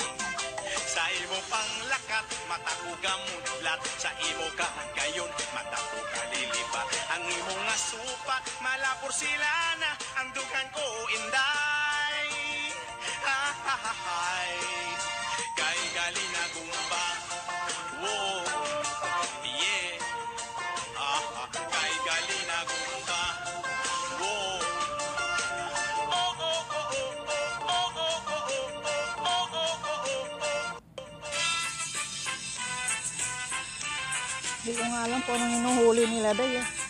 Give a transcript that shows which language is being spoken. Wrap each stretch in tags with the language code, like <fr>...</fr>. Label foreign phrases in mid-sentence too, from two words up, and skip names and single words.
<hil>Sa imo pang lakat, mata ko gamudlat. Sa imo kagayon, mata ko kalilipat. Ang imo nga supat, malapor sila na. Ang dughan ko inday. Kay gali na gumba.</hil> <en>Wow. Yeah.</en> <hil>Kay gali na gumba.</hil> <en>Wow.</en> <tl>Hindi ko nga alam kung anong hinuhuli nila day.</tl>